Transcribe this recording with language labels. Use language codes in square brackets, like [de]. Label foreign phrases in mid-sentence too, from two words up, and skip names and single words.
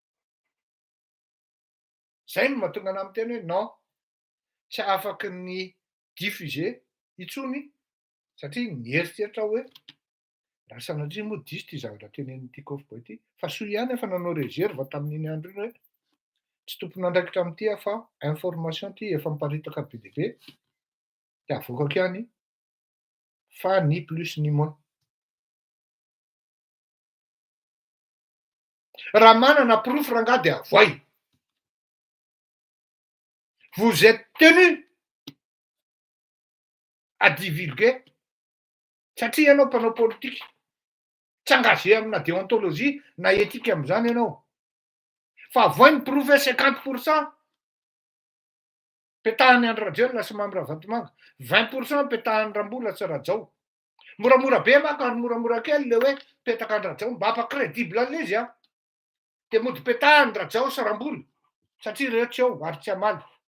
[mg] Zay no mahatonga anahy miteny hoe non, tsy afaky ny diffuser intsony satria mieritreritra hoe raha sanatria moa diso ty zavatra tenen'ny Tikov Boy ty, fa soa ihany efa nanao réserve tamin'iny andro iny hoe tsy tompona andraikitra am'ty fa information ty efa miparitaka be dia be de avoakako ihany fa [fr] ni plus ni moins. [mg] Raha manana proof rangahy de avoay. [fr] vous êtes tenus à divulguer [mg] satria ianao mpanao politika tsy engagé amina déontologie na éthique am'izany ianao fa voiny prouver 50% petahany Andry Rajoelina sy Mamy Ravatomanga 20% petahany Rambola sy Rajao moramora be manko ary moramora kely le hoe petaka Andry Rajao mba hampa-crédible an'ilay izy a de mody petahany Rajao sy Rambola satria ireo tsy ao ary tsy hamaly